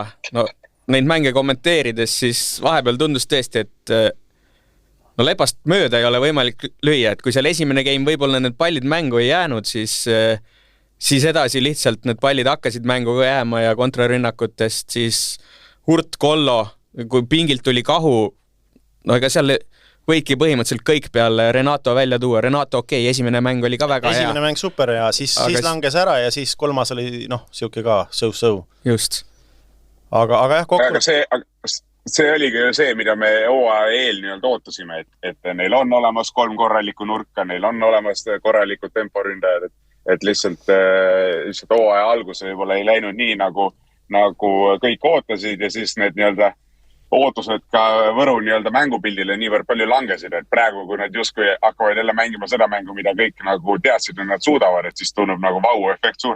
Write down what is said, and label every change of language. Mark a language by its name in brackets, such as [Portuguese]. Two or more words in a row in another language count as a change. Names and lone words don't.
[Estonian] No neid mänge kommenteerides siis vahepeal tundus tõesti, et no Lepast mööda ei ole võimalik lüüa, et kui seal esimene game võib-olla need pallid mängu ei jäänud, siis edasi lihtsalt need pallid hakkasid mängu jääma ja kontrarünnakutest siis Hurt Kollo, kui pingilt tuli Kahu, no ega seal võidki põhimõtteliselt kõik peale Renato välja tuua. Renato esimene mäng oli ka väga hea. Esimene mäng super ja siis langes ära ja siis kolmas oli siuke ka so-so. Just. Aga jah, kokku... Aga see oligi ju see, mida me hooaja eel nii-öelda ootasime, et neil on olemas 3 korralikku nurka, neil on olemas korralikud temporündajad, et lihtsalt hooaja algus võib-olla ei läinud nii, nagu kõik ootasid ja siis need nii-öelda ootused ka Võru nii-öelda mängupildile niivõrd palju langesid, et praegu, kui nad justkui hakkavad jälle mängima seda mängu, mida kõik nagu teadsid, et nad suudavad, et siis tunneb nagu vau-efekt suurem.